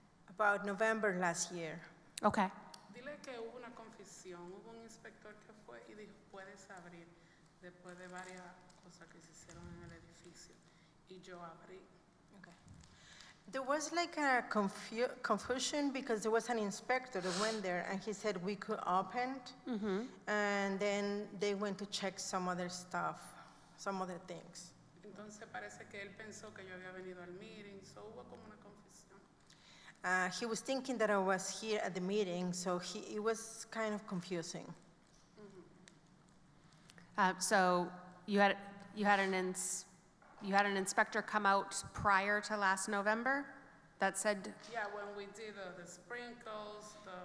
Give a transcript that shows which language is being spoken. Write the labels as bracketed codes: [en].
[en] About November last year. Okay. [es] Dile que hubo una confusión, hubo un inspector que fue y dijo, puedes abrir, después de varias cosas que se hicieron en el edificio. Y yo abrí. [en] Okay. There was like a confusion because there was an inspector that went there and he said we could open, and then they went to check some other stuff, some other things. [es] Entonces parece que él pensó que yo había venido al meeting, so hubo como una confusión. [en] He was thinking that I was here at the meeting, so it was kind of confusing. So you had an inspector come out prior to last November that said, Yeah, when we did the sprinkles,